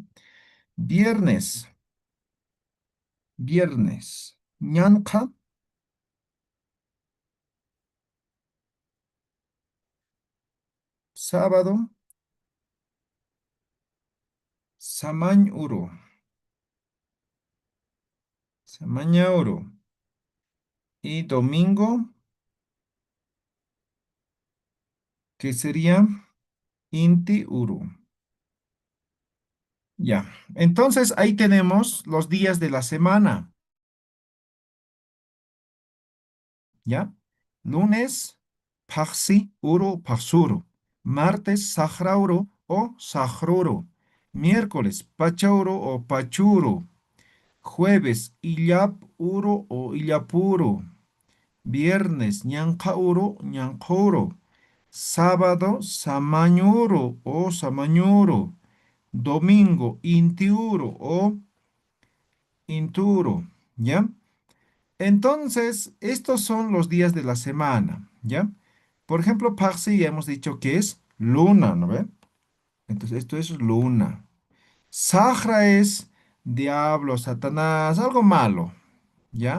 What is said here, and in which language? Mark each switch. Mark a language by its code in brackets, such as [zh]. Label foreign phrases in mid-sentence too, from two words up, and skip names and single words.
[es] Viernes, Ñanqa, sábado, [ay] Samañ Uru, Samaña Uru. [es] Y domingo, que sería [ay] Inti Uru. [es] Ya. Entonces ahí tenemos los días de la semana, ¿ya? Lunes, [ay] Paxi Uru Paxuru. [es] Martes, Sajrauru o Sajruru. Miércoles, Pachauru o Pachuru. Jueves, [ay] Illap Uru [es] o Illapuru. Viernes, Ñancauru, Ñancauru. Sábado, Samañuru o Samañuru. Domingo, Intiuro o Inturo, ¿ya? Entonces, estos son los días de la semana, ¿ya? Por ejemplo, Parsi ya hemos dicho que es luna, ¿no ve? Entonces, esto es luna. Sahra es diablo, Satanás, algo malo, ¿ya?